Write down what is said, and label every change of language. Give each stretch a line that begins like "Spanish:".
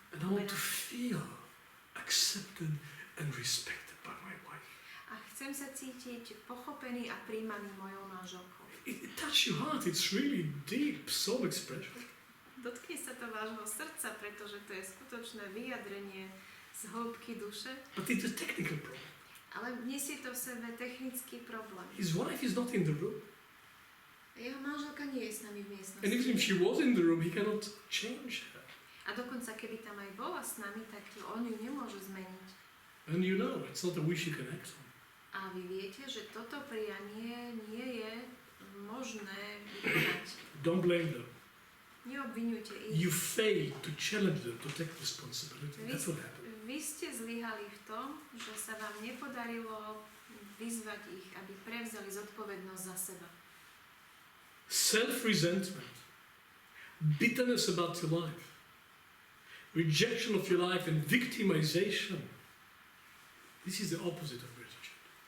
English: And I want to feel accepted and respected by my wife.
Slovak: A chcem sa cítiť pochopený a príjmaný mojou manželkou.
English: It touches your heart, it's really deep soul expression.
Slovak: Dotkne sa to vášho srdca, pretože to je skutočné vyjadrenie z hĺbky duše.
English: But it's a technical problem.
Slovak: Ale nesie to v sebe technický problém.
English: His wife is not in the room.
Slovak: Jeho manželka nie je s nami v miestnosti.
English: And even if she was in the room, he cannot change her.
Slovak: A dokonca, keby tam aj bola s nami, tak on ju nemôže zmeniť.
English: And you know, it's not a wish you can act on.
Slovak: A vy viete, že toto prianie nie je možné vykonať.
English: Don't blame them.
Slovak: Neobviňujte ich.
English: You failed to challenge them to take responsibility. That's what happened.
Slovak: Vy ste zlyhali v tom, že sa vám nepodarilo vyzvať ich, aby prevzali zodpovednosť za seba.
English: Self-resentment, bitterness about your life, rejection of your life and victimization. This is the opposite of gratitude.